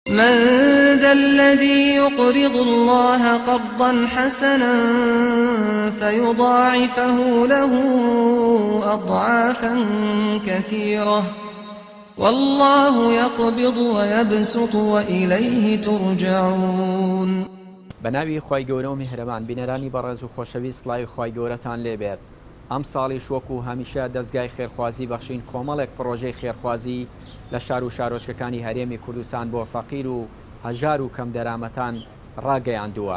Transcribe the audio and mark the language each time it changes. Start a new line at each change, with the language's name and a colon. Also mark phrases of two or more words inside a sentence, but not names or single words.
Arabic: من ذا الذي يقرض الله قرضا حسنا فيضاعفه له أضعافا كثيرة والله يقبض ويبسط وإليه ترجعون.
Central Kurdish: بەناوی خی گەورە و میهرەبان بینەرانی بەڕێز و خۆشەویست سڵاوی خی گەورەتان لێبێت. ئەم ساڵی شۆک و هەمیشە دەستگای خێرخوازی بەخشین کۆمەڵێک پرۆژەی خێرخوازی لە شار و شارۆچکەکانی هەرێمی کوردستان بۆ فەقیر و هەژار و کەم دەرامەتان ڕاگەیاندووە.